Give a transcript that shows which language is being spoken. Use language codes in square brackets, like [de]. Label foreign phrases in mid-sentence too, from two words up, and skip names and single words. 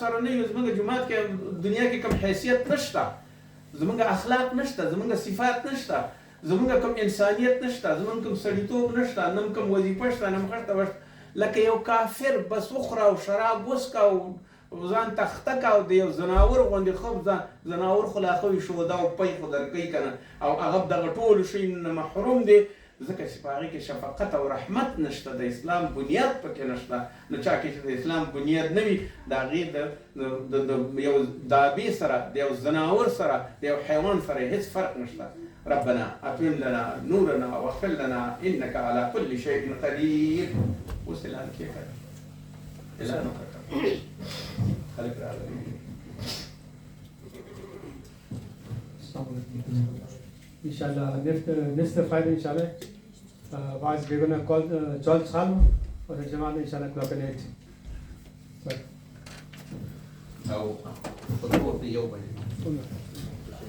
[ps] سره نه یو، زموږ جومات کې دنیا کې کوم حیثیت نشته، زموږ اخلاق نشته، زموږ صفات نشته، زموږ کوم انسانیت نشته، زموږ کوم سړیتوب نشته، نه کوم وظیفه شته، نه خښته وشته، لکه یو کافر بس وخوره او شراب وڅښه او ځان تخته که، او د یو زناور غوندې خوب زناور خو لا ښه وي شوده او پی خو درکوي که نه، او هغه دغه ټولو شیونو نه محروم دی، ځکه چې په هغې کې شفقت او رحمت نشته، د اسلام بنیاد پکې نشته. نو چا کې چې د اسلام بنیاد نه وي، د هغې د یو دابې سره، د یو ځناور سره، د یو حیوان سره هېڅ فرق نشته. [ar] ربنا اتمم لنا نورنا واغفر لنا انك على كل شيء قدير. [ps] اوس اعلان کېږي، اعلان وکړه خلک راغلي. [en] Inshallah, next Friday, inshallah, we're going to call Charles Khan for the Jamaat, inshallah, clock at 8. [ar] أو خطوة في يوم